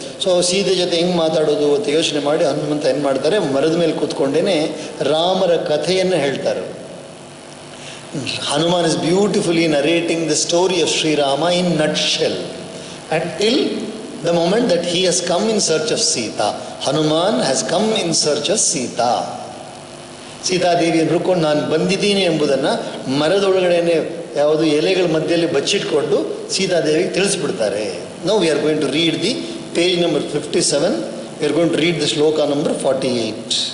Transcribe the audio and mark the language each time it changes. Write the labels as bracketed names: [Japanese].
[Kannada] So Sita ಜೊತೆ ಹೆಂಗೆ ಮಾತಾಡೋದು ಅಂತ ಯೋಚನೆ ಮಾಡಿ ಹನುಮಂತ ಏನು ಮಾಡ್ತಾರೆ, ಮರದ ಮೇಲೆ ಕೂತ್ಕೊಂಡೇ ರಾಮರ ಕಥೆಯನ್ನು ಹೇಳ್ತಾರೆ. [English] Hanuman is beautifully narrating the story of Sri Rama in nutshell until the moment that he has come in search of Sita. Hanuman has come in search of Sita. [Kannada] ಸೀತಾದೇವಿಯನ್ನು ಹುಡ್ಕೊಂಡು ನಾನು ಬಂದಿದ್ದೀನಿ ಎಂಬುದನ್ನು ಮರದೊಳಗಡೆನೆ ಯಾವುದು ಎಲೆಗಳ ಮಧ್ಯದಲ್ಲಿ ಬಚ್ಚಿಟ್ಕೊಂಡು ಸೀತಾದೇವಿಗೆ ತಿಳಿಸ್ಬಿಡ್ತಾರೆ. [English] Now we are going to read the page number 57. We are going to read the shloka number 48.